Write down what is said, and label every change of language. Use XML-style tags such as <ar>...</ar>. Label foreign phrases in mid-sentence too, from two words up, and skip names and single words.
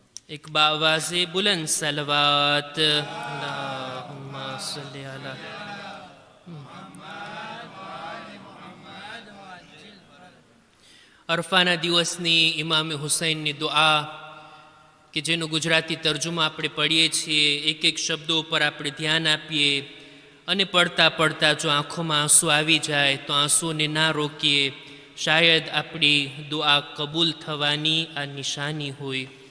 <ur>ایک باآوازِ بلند صلوات</ur> <ar>اللهم صل على.</ar> <gu>અરફાના દિવસની ઇમામે હુસૈનની દુઆ કે જેનો ગુજરાતી તર્જુમા આપણે પઢીએ છીએ, એક એક શબ્દો ઉપર આપણે ધ્યાન આપીએ અને પડતા પડતા જો આંખોમાં આંસુ આવી જાય તો આંસુને ના રોકીએ, શાયદ આપણી દુઆ કબૂલ થવાની આ નિશાની હોય.</gu>